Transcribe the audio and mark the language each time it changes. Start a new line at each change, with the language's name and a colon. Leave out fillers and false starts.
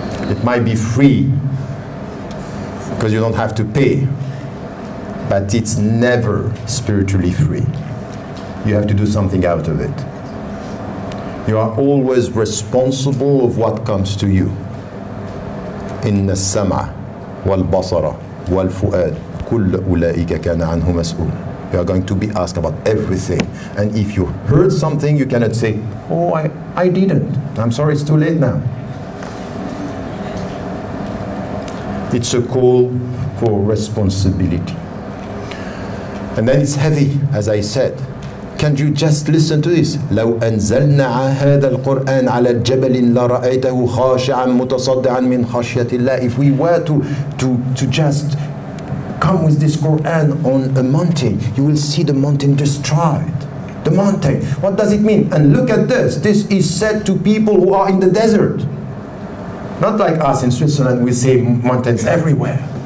English: It might be free because you don't have to pay, but it's never spiritually free. You have to do something out of it. You are always responsible of what comes to you.
Arabic: إن السمع والبصر والفؤاد كل أولئك كان عنه مسؤول.
English: You are going to be asked about everything. And if you heard something, you cannot say, oh, I didn't. I'm sorry, it's too late now. It's a call for responsibility. And then it's heavy, as I said. Can you just listen to this?
Arabic: لو أنزلنا هذا القرآن على الجبل لرأيته خاشعا متصدعا من خشية الله.
English: If we were to just come with this Quran on a mountain, you will see the mountain destroyed. The mountain. What does it mean? And look at this. This is said to people who are in the desert. Not like us in Switzerland, we say mountains everywhere.